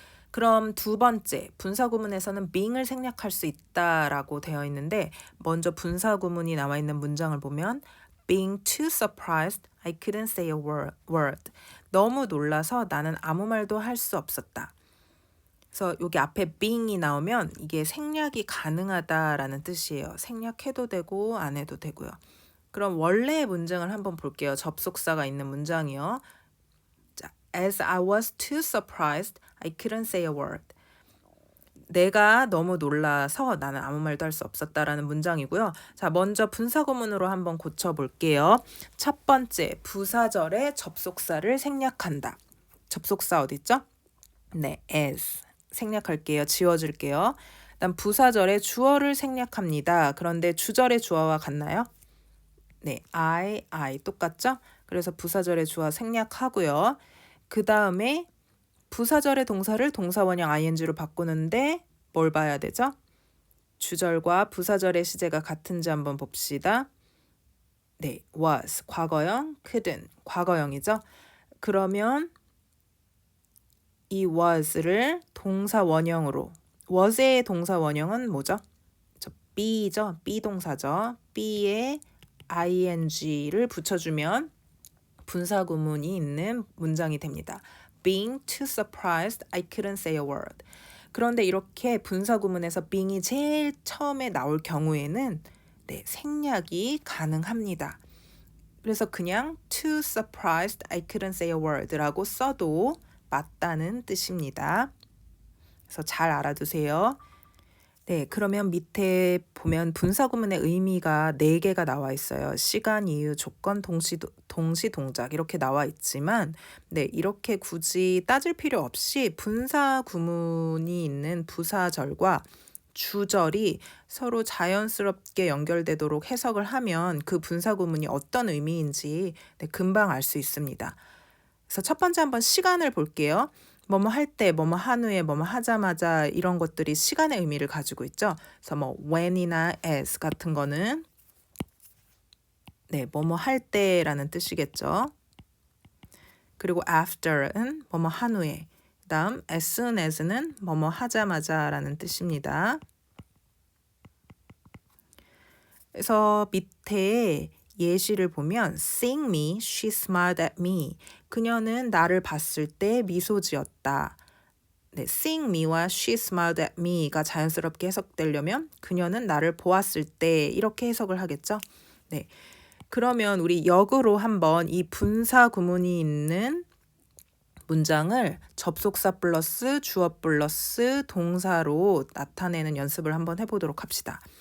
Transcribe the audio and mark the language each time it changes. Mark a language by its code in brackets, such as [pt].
[ko] 그럼 두 번째, 분사 구문에서는 being을 생략할 수 있다라고 되어 있는데 먼저 분사 구문이 나와 있는 문장을 보면 [en] being too surprised, I couldn't say a word. [ko] 너무 놀라서 나는 아무 말도 할 수 없었다. 그래서 여기 앞에 being이 나오면 이게 생략이 가능하다라는 뜻이에요. 생략해도 되고 안 해도 되고요. 그럼 원래의 문장을 한번 볼게요. 접속사가 있는 문장이요. [en] 자, As I was too surprised, I couldn't say a word. [ko] 내가 너무 놀라서 나는 아무 말도 할 수 없었다라는 문장이고요. 자, 먼저 분사 구문으로 한번 고쳐볼게요. 첫 번째, 부사절의 접속사를 생략한다. 접속사 어디 있죠? 네, as. 생략할게요. 지워줄게요. 그다음 부사절의 주어를 생략합니다. 그런데 주절의 주어와 같나요? 네, I 똑같죠? 그래서 부사절의 주어 생략하고요. 그 다음에 부사절의 동사를 동사 원형 ing로 바꾸는데 뭘 봐야 되죠? 주절과 부사절의 시제가 같은지 한번 봅시다. 네, was 과거형, couldn't 과거형이죠. 그러면 이 was를 동사 원형으로, was의 동사 원형은 뭐죠? be죠. be 동사죠. be에 ing를 붙여주면 분사 구문이 있는 문장이 됩니다. [en] Being too surprised, I couldn't say a word. [ko] 그런데 이렇게 분사 구문에서 being이 제일 처음에 나올 경우에는 생략이 가능합니다. 그래서 그냥 [en] too surprised, I couldn't say a word [ko] 라고 써도 맞다는 뜻입니다. 그래서 잘 알아두세요. 네, 그러면 밑에 보면 분사 구문의 의미가 4개가 나와 있어요. 시간, 이유, 조건, 동시 동작 이렇게 나와 있지만 이렇게 굳이 따질 필요 없이 분사 구문이 있는 부사절과 주절이 서로 자연스럽게 연결되도록 해석을 하면 그 분사 구문이 어떤 의미인지 금방 알 수 있습니다. 그래서 첫 번째 한번 시간을 볼게요. 뭐뭐 할 때, 뭐뭐 한 후에, 뭐뭐 하자마자 이런 것들이 시간의 의미를 가지고 있죠. 그래서 뭐 when이나 as 같은 거는 뭐뭐 할 때라는 뜻이겠죠. 그리고 after은 뭐뭐 한 후에, 그다음 as soon as는 뭐뭐 하자마자라는 뜻입니다. 그래서 밑에 예시를 보면 [en] seeing me, she smiled at me. [ko] 그녀는 나를 봤을 때 미소 지었다. [en] seeing me [ko] 와 [en] she smiled at me [ko] 가 자연스럽게 해석되려면 그녀는 나를 보았을 때 이렇게 해석을 하겠죠. 그러면 우리 역으로 한번 이 분사 구문이 있는 문장을 접속사 플러스 주어 플러스 동사로 나타내는 연습을 한번 해보도록 합시다.